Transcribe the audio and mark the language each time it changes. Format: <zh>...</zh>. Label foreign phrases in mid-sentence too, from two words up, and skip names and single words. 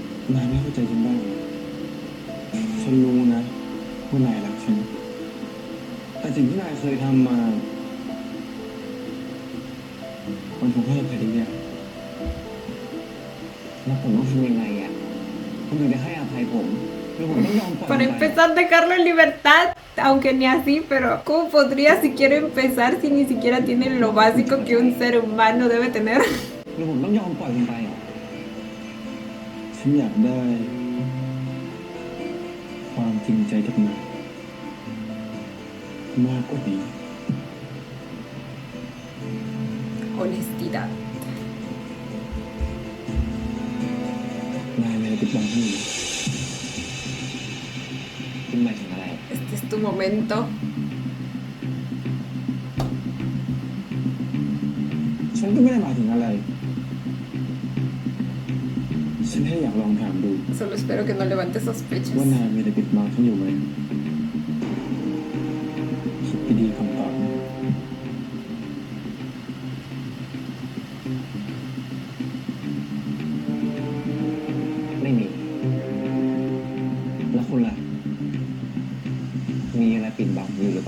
<th>นายไม่เข้าใจฉันบ้างเหรอฉันรู้นะว่านายรักฉัน แต่สิ่งที่นายเคยทำมา มันคงให้อภัยได้ยาก แล้วผมต้องทำยังไงอ่ะคุณถึงจะให้อภัยผมหรือผมต้องยอมปล่อย</th> <es>Para</es> <th>มันไป</th> <es>empezar, dejarlo en libertad, aunque ni así, pero ¿cómo podría siquiera empezar si ni siquiera tiene lo básico que un ser humano debe tener?</es> <th>หรือผมต้องยอมปล่อยมันไปอ่ะ ฉันอยากได้ ความจริงใจจากนายมากกว่านี้</th> <es>Honestidad.</es> <th>นายเลยปิดบังให้อยู่ คุณหมายถึงอะไร</th> <es>Este es tu momento.</es> <th>ฉันก็ไม่ได้หมายถึงอะไร ฉันแค่อยากลองถามดู</th> <es>Solo espero que no levante</es> <th>ว่า</th> <es>sospechas.</es> <th>นายมีอะไรปิดบังฉันอยู่ไหม คิดดีๆคำตอบนะ ไม่มี แล้วคุณล่ะ มีอะไรปิดบังอยู่หรือเปล่า</th>